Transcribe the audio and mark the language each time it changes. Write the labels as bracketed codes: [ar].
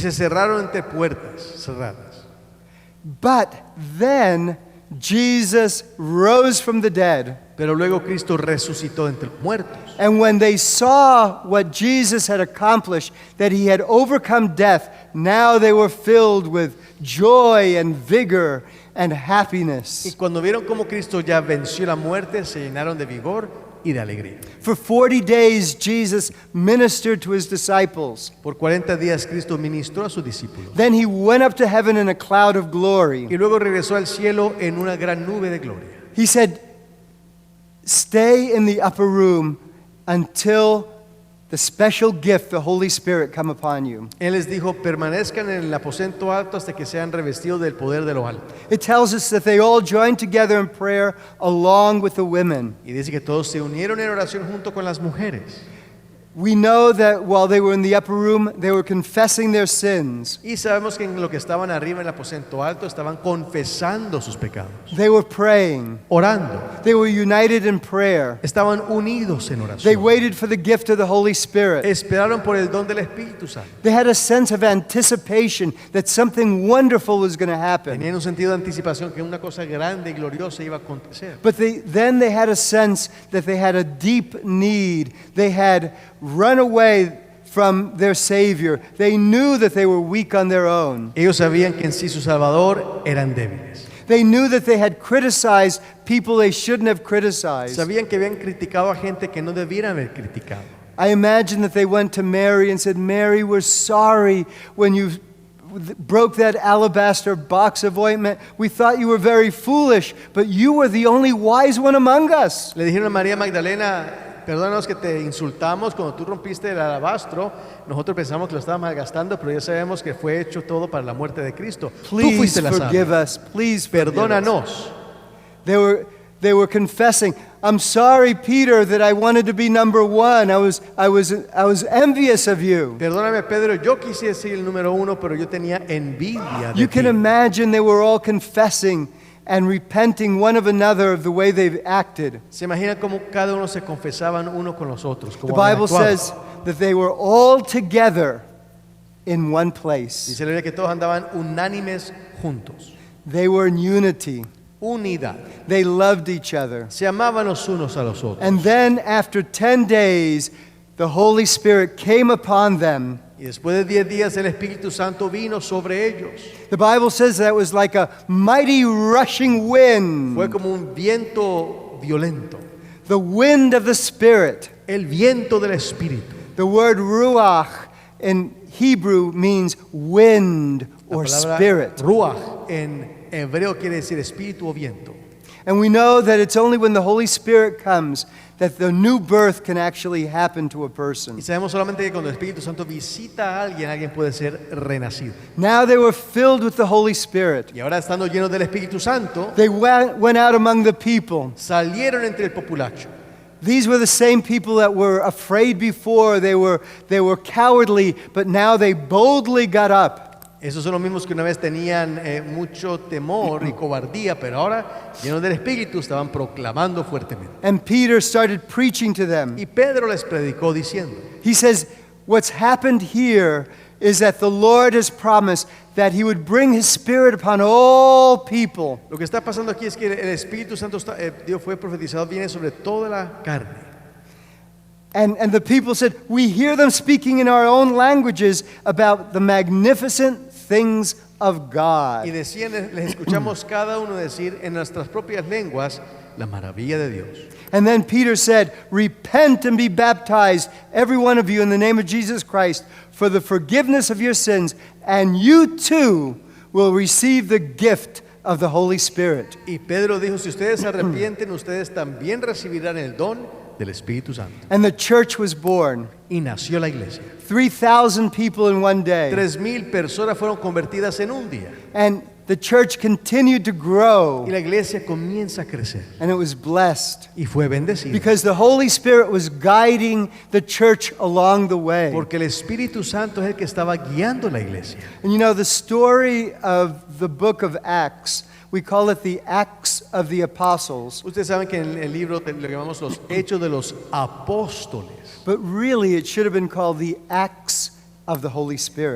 [es] se cerraron entre puertas cerradas. [en] But then Jesus rose from the dead. [es] Pero luego Cristo resucitó entre los muertos. [en] And when they saw what Jesus had accomplished, that he had overcome death, now they were filled with joy and vigor and [es] Y [en] happiness. [es] cuando vieron cómo Cristo ya venció la muerte, se llenaron de vigor y de alegría. [en] For 40 days, Jesus ministered to his disciples. [es] Por 40 días Cristo ministró a sus discípulos. [en] Then he went up to heaven in a cloud of glory. [es] Y luego regresó al cielo en una gran nube de gloria. [en] He said, "Stay in the upper room until the special gift, the Holy Spirit, come upon you." [es] Él les dijo, permanezcan en el aposento alto hasta que sean revestidos del poder de lo alto. [en] It tells us that they all joined together in prayer along with the women. [es] Y dice que todos se unieron en oración junto con las mujeres. [en] We know that while they were in the upper room, they were confessing their sins. [es] Y sabemos que en lo que estaban arriba en el aposento alto estaban confesando sus pecados, [en] They were praying. [es] orando. [en] They were united in prayer. [es] Estaban unidos en [en] They [es] oración. [en] waited for the gift of the Holy Spirit. [es] Esperaron por el don del Espíritu Santo. [en] They had a sense of anticipation that something wonderful was going to happen. [es] Tenían un sentido de anticipación que una cosa grande y gloriosa iba a acontecer. [en] But then they had a sense that they had a deep need. They had run away from their Savior. They knew that they were weak on their own. [es] Ellos sabían que en sí su Salvador eran débiles. [en] They knew that they had criticized people they shouldn't have criticized. [es] Sabían que habían criticado a gente que no debieran haber criticado. [en] I imagine that they went to Mary and said, "Mary, we're sorry when you broke that alabaster box of ointment. We thought you were very foolish, but you were the only wise one among us." [es] Le dijeron a María Magdalena, perdónanos que te insultamos cuando tú rompiste el alabastro. Nosotros pensamos que lo estábamos malgastando, pero ya sabemos que fue hecho todo para la muerte de Cristo. Tú [en] Please [es] fuiste la [en] forgive [es] sabia. [en] us. Please forgive us. [es] Perdónanos. [en] They were confessing, "I'm sorry, Peter, that I wanted to be number one. I was envious of you." [es] Perdóname, Pedro, yo quise ser el número uno, pero yo tenía envidia de [en] You can [es] ti. [en] imagine they were all confessing and repenting one of another of the way they've acted. [es] Se imagina cómo cada uno se confesaban uno con los otros. [en] The [es] Cómo habían [en] Bible [es] actuado. [en] says that they were all together in one place. [es] Dice la Biblia que todos andaban unánimes juntos. [en] They were in unity. [es] Unidad. [en] They loved each other. [es] Se amaban los unos a los otros. [en] And then after 10 days, the Holy Spirit came upon them. [es] Y después de 10 días el Espíritu Santo vino sobre ellos. [en] The Bible says that was like a mighty rushing wind, [es] Fue como un viento violento. [en] the wind of the Spirit. [es] El viento del Espíritu. [en] The word ruach in Hebrew means wind [es] La [en] or [es] palabra [en] spirit. [es] ruach en hebreo quiere decir espíritu o viento. [en] And we know that it's only when the Holy Spirit comes that the new birth can actually happen to a [es] Y [en] person. [es] sabemos solamente que cuando el Espíritu Santo visita a alguien, alguien puede ser renacido. [en] Now they were filled with the Holy Spirit. [es] Y ahora estando llenos del Espíritu Santo, [en] They went out among the people. [es] salieron entre el populacho. [en] These were the same people that were afraid before. They were cowardly, but now they boldly got up. [es] Esos son los mismos que una vez tenían mucho temor y cobardía, pero ahora, llenos del Espíritu, estaban proclamando fuertemente. [en] And Peter started preaching to them. [es] Y Pedro les predicó diciendo, [en] He says, what's happened here is that the Lord has promised that he would bring his Spirit upon all people. [es] lo que está pasando aquí es que el Espíritu Santo Dios fue profetizado, viene sobre toda la carne. [en] And the people said, we hear them speaking in our own languages about the magnificent things of God. [es] Y decían, les escuchamos cada uno decir en nuestras propias lenguas la maravilla de Dios. [en] And then Peter said, repent and be baptized, every one of you, in the name of Jesus Christ, for the forgiveness of your sins, and you too will receive the gift of the Holy Spirit. [es] Y Pedro dijo, si ustedes se arrepienten, ustedes también recibirán el don del Espíritu Santo. [en] And the church was born. [es] Y nació la iglesia. [en] 3,000 people in one day. [es] 3,000 personas fueron convertidas en un día. [en] And the church continued to grow, [es] Y la iglesia comienza a crecer. [en] and it was blessed [es] Y fue bendecida. [en] because the Holy Spirit was guiding the church along the way. [es] Porque el Espíritu Santo es el que estaba guiando la iglesia. [en] And you know, the story of the book of Acts, we call it the Acts of the Apostles, [es] Ustedes saben que en el libro lo que llamamos los Hechos de los Apóstoles. [en] but really it should have been called the Acts of the Holy Spirit.